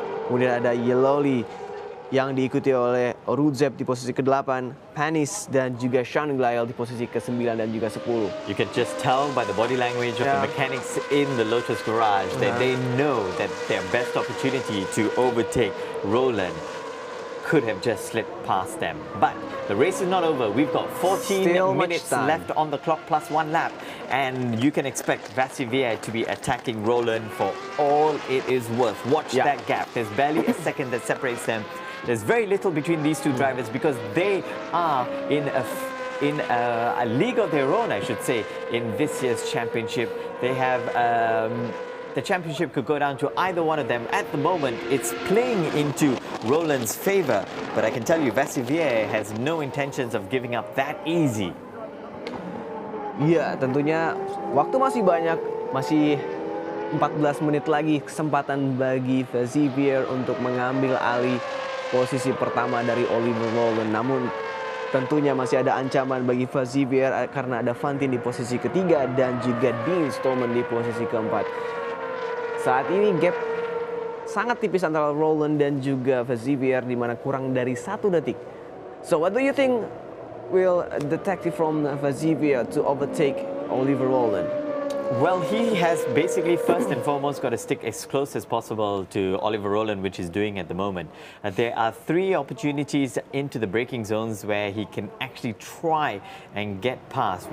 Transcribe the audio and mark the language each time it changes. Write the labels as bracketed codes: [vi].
[id] Kemudian ada Yeloli yang diikuti oleh Rudzev di posisi ke-8, Panis dan juga Sean Glyle di posisi ke-9 dan juga 10. [en] You can just tell by the body language of the mechanics in the Lotus garage that they know that their best opportunity to overtake Rowland could have just slipped past them. But the race is not over. We've got 14 minutes left on the clock plus 1 lap. And you can expect Vassivier to be attacking Rowland for all it is worth. Watch that gap. There's barely a second that separates them. There's very little between these two drivers because they are in a league of their own, I should say, in this year's championship. They have the championship could go down to either one of them. At the moment, it's playing into Rowland's favor, but I can tell you Vassivier has no intentions of giving up that easy. [id] Iya, tentunya waktu masih banyak, masih 14 menit lagi kesempatan bagi Vassivier untuk mengambil alih posisi pertama dari Oliver Rowland. Namun tentunya masih ada ancaman bagi Vassivier karena ada Fantin di posisi ketiga dan juga Dean Stoneman di posisi keempat. Saat ini gap sangat tipis antara Rowland dan juga Vassivier, di mana kurang dari 1 detik. [en] So what do you think will detective from Vassivier to overtake Oliver Rowland? Well, he has basically first and foremost got to stick as close as possible to Oliver Rowland, which he's doing at the moment. There are 3 opportunities into the braking zones where he can actually try and get past.